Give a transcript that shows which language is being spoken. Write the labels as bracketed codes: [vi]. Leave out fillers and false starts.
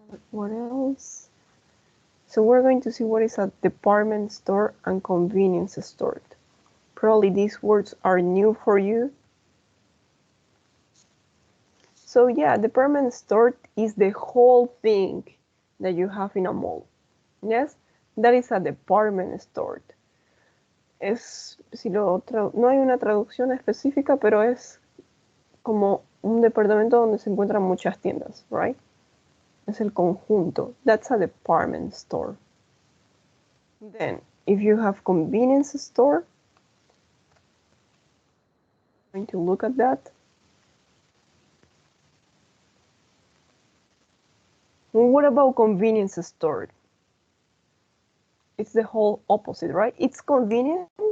[en] What else? So we're going to see what is a department store and convenience store. Probably these words are new for you. So yeah, department store is the whole thing that you have in a mall. Yes, that is a department store. [es] No hay una traducción específica, pero es como un departamento donde se encuentran muchas tiendas, right? Es el conjunto. [en] That's a department store. Then, if you have convenience store, I'm going to look at that. What about convenience store? It's the whole opposite, right? It's convenient.